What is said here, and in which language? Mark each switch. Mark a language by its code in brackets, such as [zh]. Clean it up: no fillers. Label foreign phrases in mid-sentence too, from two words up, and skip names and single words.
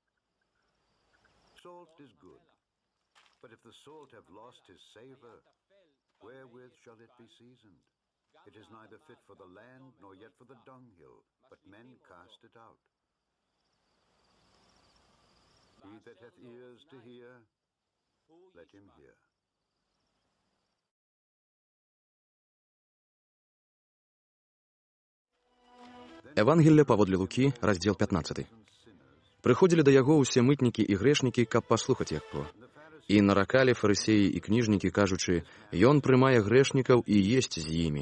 [en] Salt is good, but if the salt have lost his savor, wherewith shall it be seasoned? It is neither fit for the land, nor yet for the dunghill, but men cast it out. He that hath ears to hear, let him hear. [be] Евангелие паводле Лукі, раздзел 15. Прыходзілі да яго ўсе мытнікі і грэшнікі, каб паслухаць яго. І наракалі фарысеі і кніжнікі, кажучы, ён прымае грэшнікаў і есць з імі.